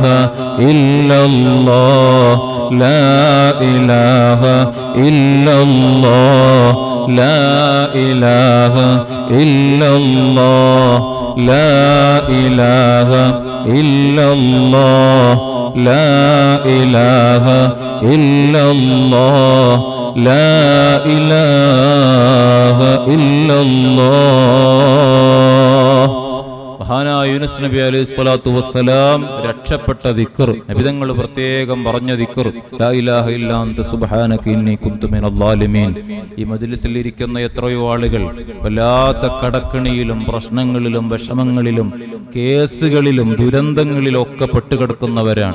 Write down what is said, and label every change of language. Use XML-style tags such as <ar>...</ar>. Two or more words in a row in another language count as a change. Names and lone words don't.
<ar>إلا الله لا إله إلا الله لا إله إلا الله لا إله إلا الله لا إله إلا الله لا إله إلا الله.</ar> <ml>മഹാനായ യൂനുസ് നബി</ml> <ar>عليه الصلاة والسلام</ar> <ml>രക്ഷപ്പെട്ട ദിക്ർ, നബിതങ്ങൾ പ്രത്യേകം പറഞ്ഞ ദിക്ർ</ml> <ar>لا إله إلا أنت سبحانك إني كنت من الظالمين.</ar> <ml>ഈ മജ്ലിസിൽ ഇരിക്കുന്ന എത്രയോ ആളുകൾ വല്ലാത്ത കടക്കണിയിലും പ്രശ്നങ്ങളിലും വിഷമങ്ങളിലും കേസുകളിലും ദുരന്തങ്ങളിലും ഒക്കെ പെട്ടുകിടക്കുന്നവരാണ്.</ml>